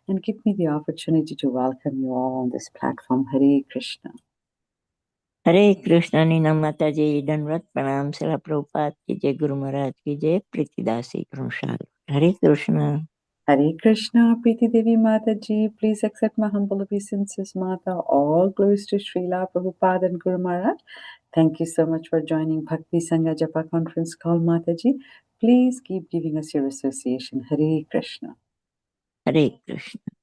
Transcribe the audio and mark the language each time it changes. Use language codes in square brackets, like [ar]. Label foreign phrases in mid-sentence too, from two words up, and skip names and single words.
[en] and give me the opportunity to welcome you all on this platform. Hare Krishna. [hi] हरे कृष्ण नीना माता जी दंडवत प्रणाम शिला प्रभुपाद की जय गुरु महाराज की जय प्रीतिदासी प्रसाद हरे कृष्ण [en] Hare Krishna, Preeti Devi Mataji, please accept my humble obeisances, Mata. All glories to Srila Prabhupada and Guru Maharaj. Thank you so much for joining Bhakti Sangha Japa conference call, Mataji. Please keep giving us your association. Hare Krishna. [hi] हरे कृष्ण